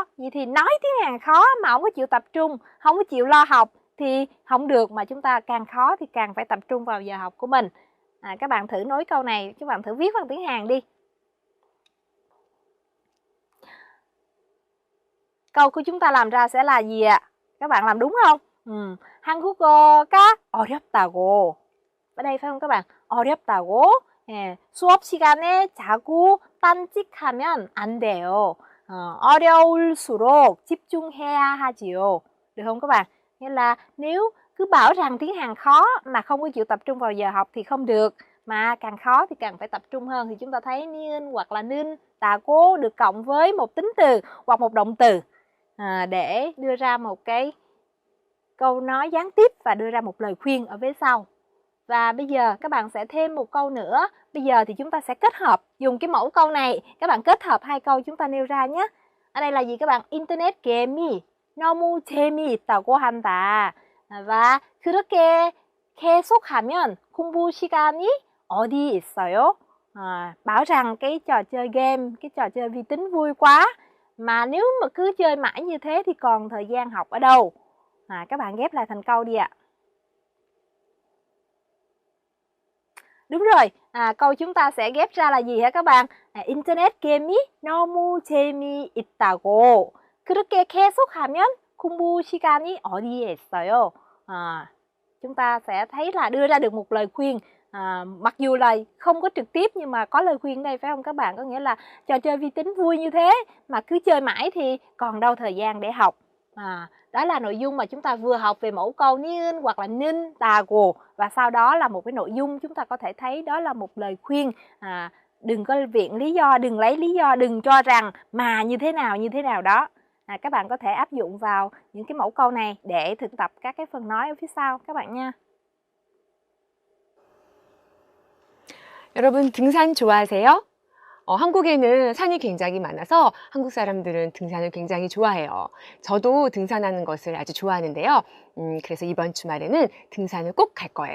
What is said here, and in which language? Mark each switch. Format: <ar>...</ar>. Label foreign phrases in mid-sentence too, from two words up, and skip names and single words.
<vi>Vậy thì nói tiếng Hàn khó mà không có chịu tập trung, không có chịu lo học thì không được, mà chúng ta càng khó thì càng phải tập trung vào giờ học của mình. Các bạn thử nối câu này, các bạn thử viết bằng tiếng Hàn đi. Câu của chúng ta làm ra sẽ là gì ạ? Các bạn làm đúng không?</vi> <ko>한국어가 어렵다고.</ko> <vi>Ở đây phải không các bạn?</vi> <ko>어렵다고. 수업 시간에 자고 딴짓하면 안 돼요. 어려울수록 집중해야 하지요.</ko> <vi>Được không các bạn? Nghĩa là nếu cứ bảo rằng tiếng Hàn khó mà không có chịu tập trung vào giờ học thì không được. Mà càng khó thì càng phải tập trung hơn. Thì chúng ta thấy niên hoặc là 는, 다고 được cộng với một tính từ hoặc một động từ để đưa ra một cái câu nói gián tiếp và đưa ra một lời khuyên ở vế sau. Và bây giờ các bạn sẽ thêm một câu nữa. Bây giờ thì chúng ta sẽ kết hợp, dùng cái mẫu câu này, các bạn kết hợp hai câu chúng ta nêu ra nhé. Ở đây là gì các bạn?</vi> <ko>인터넷 게임이 너무 재미있다고 한다. và 그렇게 계속하면 공부 시간이 어디 있어요?</ko> <vi>Bảo rằng cái trò chơi game, cái trò chơi vi tính vui quá, mà nếu mà cứ chơi mãi như thế thì còn thời gian học ở đâu? Các bạn ghép lại thành câu đi ạ. Đúng rồi, câu chúng ta sẽ ghép ra là gì hả các bạn?</vi> <ko>인터넷 게임이 너무 재미있다고. 그렇게 계속하면 공부 시간이 어디에 있어요?</ko> <vi>Chúng ta sẽ thấy là đưa ra được một lời khuyên. Mặc dù là không có trực tiếp nhưng mà có lời khuyên đây phải không các bạn? Có nghĩa là trò chơi vi tính vui như thế mà cứ chơi mãi thì còn đâu thời gian để học. Đó là nội dung mà chúng ta vừa học về mẫu câu niên hoặc là 는다고, và sau đó là một cái nội dung chúng ta có thể thấy đó là một lời khuyên. Đừng có viện lý do, đừng lấy lý do, đừng cho rằng mà như thế nào đó. Các bạn có thể áp dụng vào những cái mẫu câu này để thực tập các cái phần nói ở phía sau các bạn nha.</vi> <ko>여러분 등산 좋아하세요? 한국에는 산이 굉장히 많아서 한국 사람들은 등산을 굉장히 좋아해요. 저도 등산하는 것을 아주 좋아하는데요. 그래서 이번 주말에는 등산을 꼭 갈 거예요.</ko>